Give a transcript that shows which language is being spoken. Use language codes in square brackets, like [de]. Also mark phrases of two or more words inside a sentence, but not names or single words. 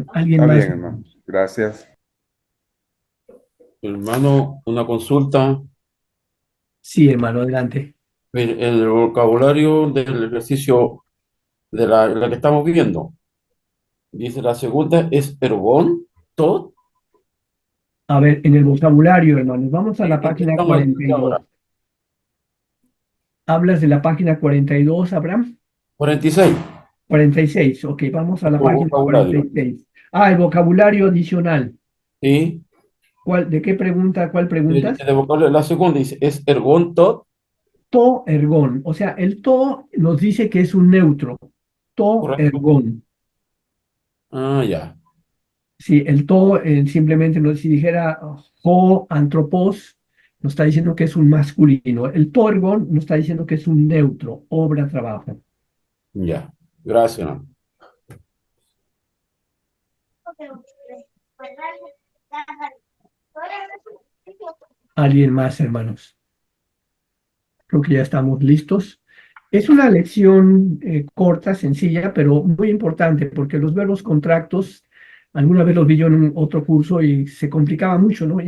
[es] ¿Alguien Está más? bien, hermano. Gracias. Hermano, una consulta. Sí, hermano, adelante. En el vocabulario del ejercicio de la que estamos viendo, dice la segunda es [el] ἔργον, τό. [es] A ver, en el vocabulario, hermanos, vamos a la ¿En qué página estamos aquí 42. ahora? ¿Hablas de la página 42, Abraham? 46. 46, ok, vamos a la Por página vocabulario. 46. Ah, el vocabulario adicional. Sí. ¿De qué pregunta? ¿Cuál preguntas? El vocabulario, la segunda dice es [el] ἔργον, τό. τὸ ἔργον. [es] O sea, el to nos dice que es un neutro. To Correcto. ergón. Ah, ya. Sí, el to simplemente si dijera [el] ὁ ἄνθρωπος, [es] nos está diciendo que es un masculino. El [el] τὸ ἔργον [es] nos está diciendo que es un neutro, obra, trabajo. Ya. Gracias, hermano. ¿Alguien más, hermanos? Creo que ya estamos listos. Es una lección corta, sencilla, pero muy importante, porque los verbos contractos, alguna vez los vi yo en un otro curso y se complicaba mucho, ¿no?